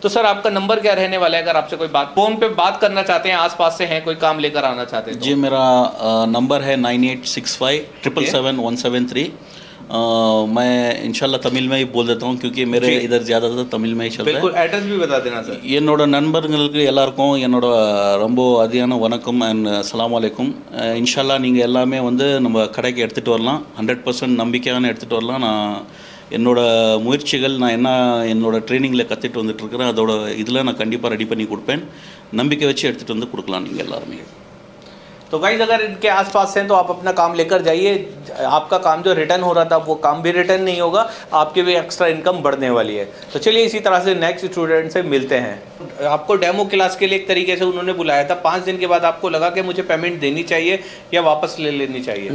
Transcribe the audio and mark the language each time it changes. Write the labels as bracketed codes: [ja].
[hi] तो सर आपका नंबर क्या रहने वाला है, अगर आपसे कोई बात फोन पे बात करना चाहते हैं, आसपास से हैं, कोई काम लेकर आना चाहते हैं तो? जी मेरा नंबर है 9865771173। मैं इंशाल्लाह तमिल में ही बोल देता हूँ क्योंकि मेरे इधर ज़्यादातर तमिल में ही चलता है। बिल्कुल, एड्रेस भी बता देना सर। [ta] என்னோட நண்பர்களுக்கு எல்லாருக்கும் என்னோட ரொம்ப அதியான வணக்கம் அண்ட் அஸ்ஸலாமு அலைக்கும்। இன்ஷால்லா நீங்கள் எல்லாமே வந்து நம்ம கடைக்கு எடுத்துகிட்டு வரலாம், 100% நம்பிக்கையான எடுத்துகிட்டு வரலாம்। நான் என்னோட முயற்சிகள் நான் என்னோட ட்ரைனிங்கில் கற்றுட்டு வந்துட்டுருக்கிறேன், அதோட இதில் நான் கண்டிப்பாக ரெடி பண்ணி கொடுப்பேன்। நம்பிக்கை வச்சு எடுத்துகிட்டு வந்து கொடுக்கலாம் நீங்கள் எல்லாருமே। [hi] तो गाइस अगर इनके आसपास हैं तो आप अपना काम लेकर जाइए। आपका काम जो रिटर्न हो रहा था वो काम भी रिटर्न नहीं होगा, आपकी भी एक्स्ट्रा इनकम बढ़ने वाली है। तो चलिए इसी तरह से नेक्स्ट स्टूडेंट से मिलते हैं। आपको डेमो क्लास के लिए एक तरीके से उन्होंने बुलाया था, 5 दिन के बाद आपको लगा कि मुझे पेमेंट देनी चाहिए या वापस ले लेनी चाहिए?